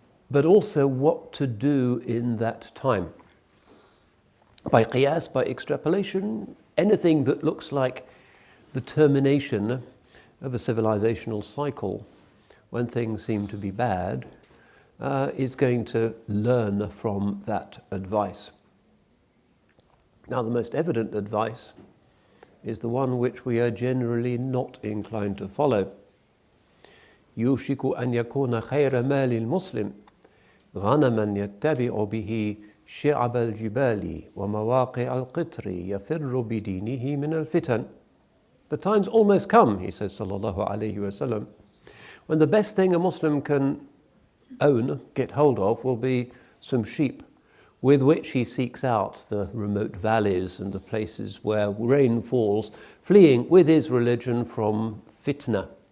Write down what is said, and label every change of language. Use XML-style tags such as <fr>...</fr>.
<en>but also what to do in that time. By qiyas, by extrapolation, anything that looks like the termination of a civilizational cycle when things seem to be bad is going to learn from that advice. Now, the most evident advice is the one which we are generally not inclined to follow.</en> <ar>يوشك أن يكون خير مال المسلم غنما يتبع به شعب الجبال ومواقع القطر يفر بدينه من الفتن.</ar> <en>The time's almost come, he says, sallallahu alayhi wasallam, when the best thing a Muslim can own, get hold of, will be some sheep with which he seeks out the remote valleys and the places where rain falls, fleeing with his religion from fitna.</en>